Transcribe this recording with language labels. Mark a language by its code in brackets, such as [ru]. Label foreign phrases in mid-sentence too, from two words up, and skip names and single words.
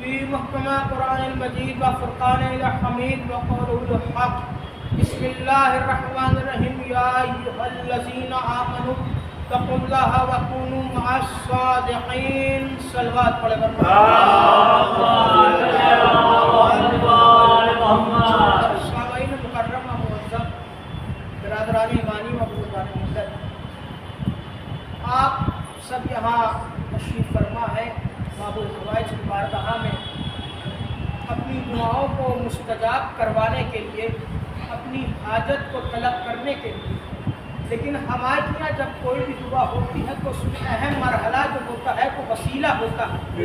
[ar] محكم القرآن المجيد والفرقان الحميد وقول الحق. بسم الله الرحمن الرحيم يا أيها الذين آمنوا اتقوا الله وكونوا مع الصادقين. [hi] सलवात पढ़े सामीईन मुकर्रम व मुअज़्ज़म, बिरादरान ईमानी व बुज़ुर्गान मिल्लत, आप सब यहाँ तशरीफ़ फरमा है बाबुल हवाइज की बारगाह में अपनी दुआओं को मुस्तजाब करवाने के लिए, अपनी हाजत को तलब करने के लिए। लेकिन हमारे यहाँ जब कोई भी दुआ होती है तो उसमें अहम मरहला जो होता है वो वसीला होता है।